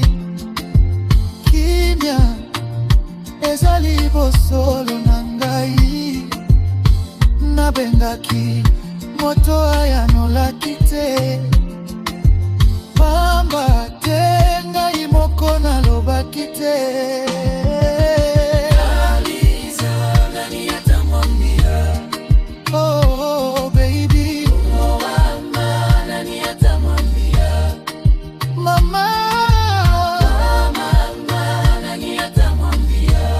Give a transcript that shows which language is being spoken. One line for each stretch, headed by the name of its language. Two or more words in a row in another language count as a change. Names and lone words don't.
Lingala: Kimia ezali bosolo na ngai. Nabengaki moto ayanolaki te. Pamba te ngai moko nalobaki te.
English: Oh, baby.
Swahili: Mama, nani atamwambia? Mama, Nani atamwambia?